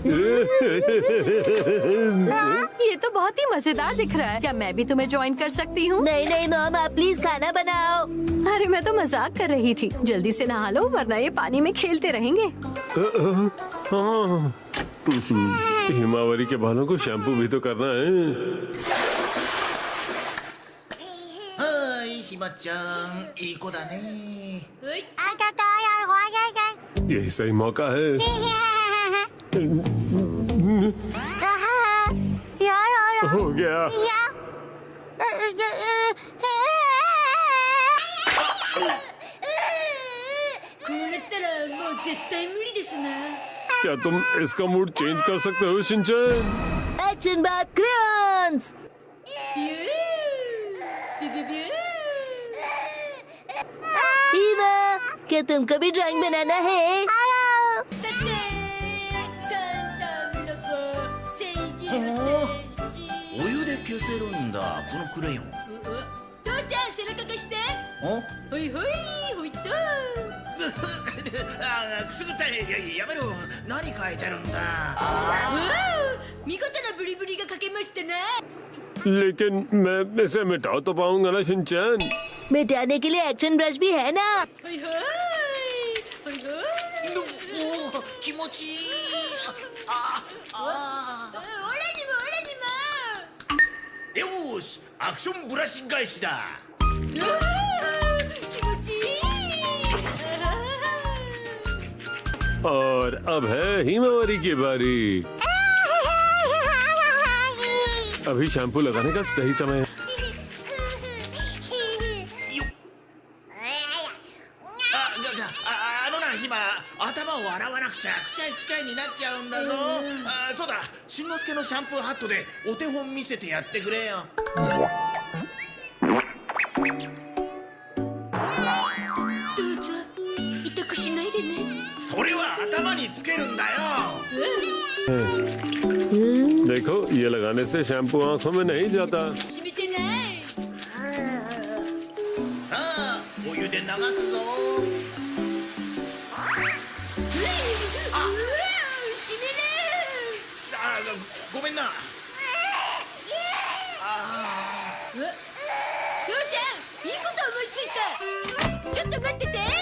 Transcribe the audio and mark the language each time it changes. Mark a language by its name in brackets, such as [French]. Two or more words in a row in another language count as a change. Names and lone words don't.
[Hindi] ये तो बहुत ही मजेदार दिख रहा है। क्या मैं भी तुम्हें ज्वाइन कर सकती हूँ? नहीं नहीं मॉम, आप प्लीज खाना बनाओ। अरे मैं तो मजाक कर रही थी। जल्दी से नहा लो वरना ये पानी में खेलते रहेंगे। हाँ। हिमावरी के बालों को शैम्पू भी तो करना है। [Japanese] ひまちゃんいい子だね [Hindi] यही सही मौका है। हो गया। क्या तुम इसका [English] mood change [Hindi] कर सकते हो शिनचैन? [English] Action Bath Crayons. [Hindi] हीमा, क्या तुमको भी ड्राइंग बनाना है? [Japanese] お湯で消せるんだこのクレヨン父ちゃん背中貸しておほいほいほいっとあくすぐったいやめろ何書いてるんだ見事なブリブリが書けましたな [Hindi] लेकिन मैं इसे मिटा तो पाऊंगा ना शिनचैन? मिटाने के लिए [English] action brush [Hindi] भी है ना। [Japanese] ほいほいほいほいおお気持ちいいオラにもオラにもよーしアクションブラシ返しだうわー気持ちいい [Hindi] और अब है हिमावरी की बारी। अभी शैम्पू लगाने का सही समय है। [Japanese] あのなひま、頭を洗わなくちゃくちゃいくちゃいになっちゃうんだぞ。そうだ、しんのすけのシャンプーハットでお手本見せてやってくれよ。どうぞ痛くしないでね。それは頭につけるんだよ。 [Hindi] देखो ये लगाने से शैम्पू आंखों में नहीं जाता। [Japanese] 染みてない。さあ、お湯で流すぞ。染みる。ごめんな。きょうちゃん、いいこと思いついた。ちょっと待ってて。